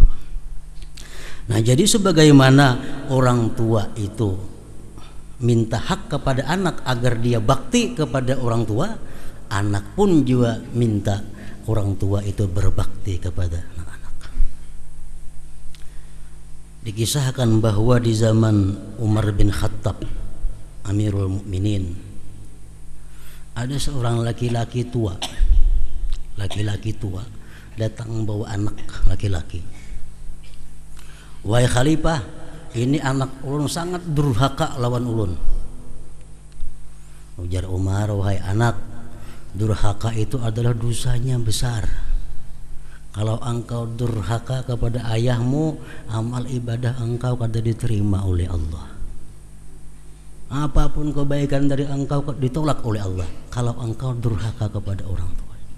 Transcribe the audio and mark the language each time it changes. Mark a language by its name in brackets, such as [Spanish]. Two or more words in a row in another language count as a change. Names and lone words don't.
[Indonesian] Nah, jadi sebagaimana orang tua itu minta hak kepada anak agar dia bakti kepada orang tua, anak pun juga minta orang tua itu berbakti kepada anak-anak. Dikisahkan bahwa di zaman Umar bin Khattab, Amirul Mukminin, ada seorang laki-laki tua datang bawa anak laki-laki. [Banjar] Wahai khalifah, ini anak ulun sangat durhaka lawan ulun. [Indonesian] Ujar Umar, wahai anak, durhaka itu adalah dosanya besar. Kalau engkau durhaka kepada ayahmu, amal ibadah engkau kada diterima oleh Allah. Apapun kebaikan dari engkau ditolak oleh Allah kalau engkau durhaka kepada orang tua.